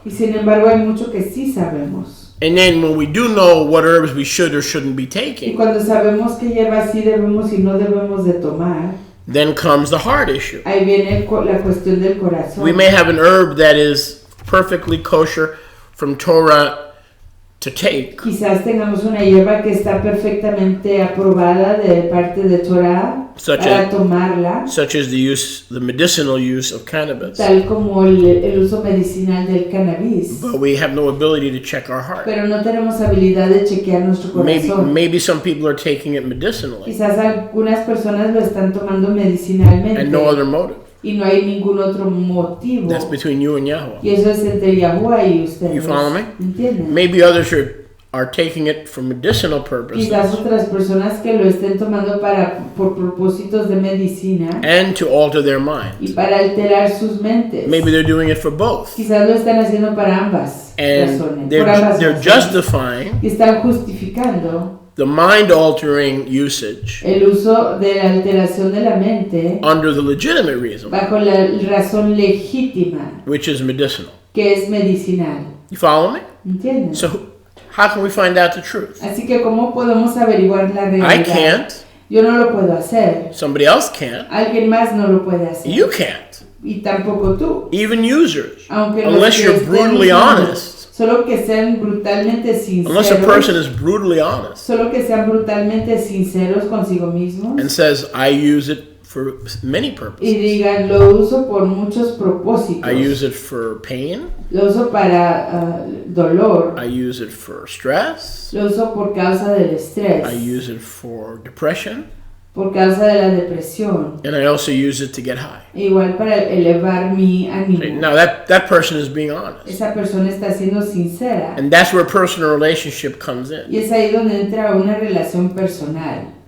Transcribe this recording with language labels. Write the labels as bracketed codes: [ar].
[es] Y sin embargo hay mucho que sí sabemos. [en] And then when we do know what herbs we should or shouldn't be [es] Y [en] taking, [es] cuando sabemos qué hierbas sí debemos y no debemos de tomar, [en] then comes the heart issue. [es] ahí viene la cuestión del corazón. [en] We may have an herb that is perfectly kosher from Torah to take, [es] Quizás tengamos una hierba que está perfectamente aprobada de parte de Torah [en] Such [es] para [en] as- [es] tomarla, [en] such as the medicinal use of cannabis. [es] tal como el uso medicinal del cannabis. [en] But we have no ability to check our heart. [es] Pero no tenemos habilidad de chequear nuestro corazón. [en] Maybe some people are taking it medicinally [es] Quizás algunas personas lo están tomando medicinalmente [en] and no other motive. [es] y no hay ningún otro motivo. [en] That's between you and Yahweh. [es] Y eso es entre Yahuwah y ustedes. [en] You follow me? [es] ¿Entienden? [en] Maybe others are taking it for medicinal purposes [es] Quizás otras personas que lo estén tomando por propósitos de medicina [en] and to alter their [es] y [en] mind. [es] para alterar sus mentes. [en] Maybe they're doing it for both. [es] Quizás lo están haciendo para ambas [en] And [es] razones. [en] they're [es] Por ambas [en] they're [es] razones. [en] justifying [es] Y están justificando [en] the mind-altering usage [es] el uso de la alteración de la mente [en] under the legitimate reason, [es] bajo la razón legítima, [en] which is medicinal. [es] que es medicinal. [en] You follow me? [es] ¿Entienden? [en] So how can we find out the truth? [es] Así que ¿cómo podemos averiguar la [en] I [es] realidad? [en] can't. [es] Yo no lo puedo hacer. [en] Somebody else can't. [es] Alguien más no lo puede hacer. [en] You can't. [es] Y tampoco tú. [en] Even users. [es] Aunque los [en] Unless [es] que [en] you're [es] estén [en] brutally [es] usando, [en] honest. [es] Solo que sean brutalmente sinceros. [en] Unless a person is brutally honest [es] Solo que sean brutalmente sinceros consigo mismos. [en] and says, I use it for many [es] Y [en] purposes. [es] digan, lo uso por muchos propósitos. [en] I use it for pain. [es] Lo uso para dolor. [en] I use it for stress. [es] Lo uso por causa del estrés. [en] I use it for depression. [es] Por causa de la depresión. [en] And I also use it to get high. [es] Igual para elevar mi ánimo. [en] Now that person is being honest. [es] Esa persona está siendo sincera. [en] And that's where personal relationship comes in. [es] Y es ahí donde entra una relación personal.